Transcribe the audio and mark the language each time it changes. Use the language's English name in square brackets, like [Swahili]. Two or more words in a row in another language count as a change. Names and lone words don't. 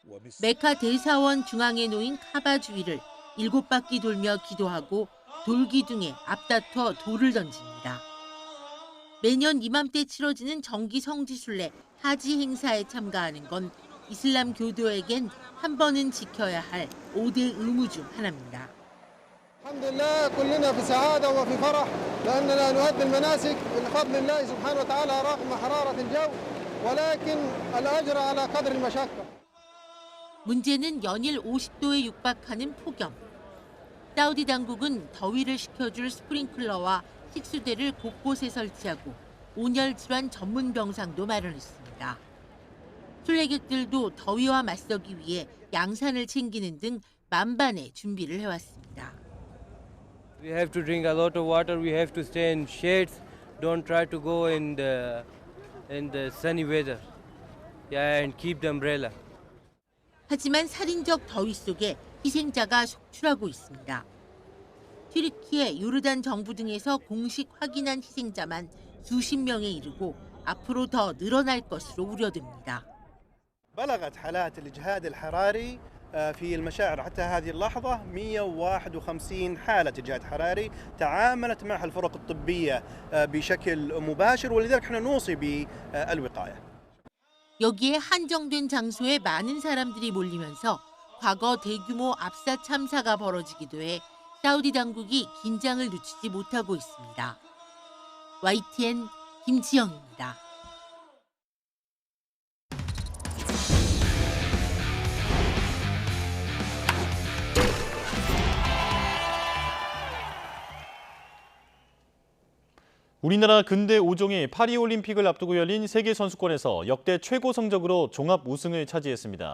[Korean] 메카 대사원 중앙에 놓인 카바 주위를 7바퀴 돌며 기도하고 돌기둥에 앞다퉈 돌을 던집니다. 매년 이맘때 치러지는 정기 성지순례 하지 행사에 참가하는 건 이슬람 교도에겐 한 번은 지켜야 할 5대 의무 중 하나입니다. [Arabic] الحمد لله كلنا في سعادة وفي فرح لأننا نؤدي المناسك بفضل الله سبحانه وتعالى رغم حرارة الجو ولكن الأجر على قدر المشقة. [Korean] 문제는 연일 50도에 육박하는 폭염. 사우디 당국은 더위를 식혀줄 스프링클러와 식수대를 곳곳에 설치하고 온열 질환 전문 병상도 마련했습니다. 순례객들도 더위와 맞서기 위해 양산을 챙기는 등 만반의 준비를 해왔습니다. [English] We have to drink a lot of water. We have to stay in shades. Don't try to go in the sunny weather. Yeah, and keep the umbrella. [Korean] 하지만 살인적 더위 속에 희생자가 속출하고 있습니다. 튀르키예, 요르단 정부 등에서 공식 확인한 희생자만 수십 명에 이르고 앞으로 더 늘어날 것으로 우려됩니다. [Arabic] بلغت حالات الإجهاد الحراري في المشاعر حتى هذه اللحظة 151 حالة إجهاد حراري تعاملت معها الفرق الطبية بشكل مباشر ولذلك احنا نوصي بالوقاية. [Korean] 여기에 한정된 장소에 많은 사람들이 몰리면서 과거 대규모 압사 참사가 벌어지기도 해 사우디 당국이 긴장을 늦추지 못하고 있습니다. YTN 김지영입니다. 우리나라 근대 5종이 파리올림픽을 앞두고 열린 세계선수권에서 역대 최고 성적으로 종합 우승을 차지했습니다.